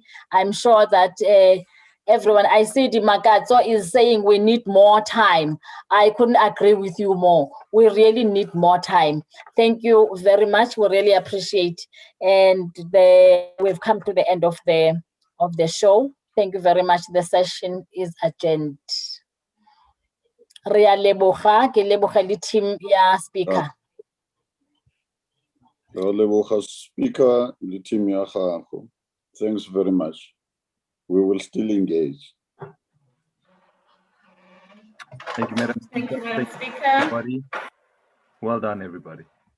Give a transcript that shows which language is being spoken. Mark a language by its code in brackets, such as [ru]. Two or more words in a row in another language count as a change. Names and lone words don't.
[en] I'm sure that everyone, I see Demarcation is saying we need more time. I couldn't agree with you more. We really need more time. Thank you very much. We really appreciate. And we've come to the end of the show. Thank you very much. The session is adjourned. [tn] Ria leboga, ke leboga le team ya speaker. Leboga speaker, [en] the team [tn] ya gago. [en] Thanks very much. We will still engage. Thank you, Madam Speaker. Thank you, Madam Speaker. Everybody. Well done, everybody.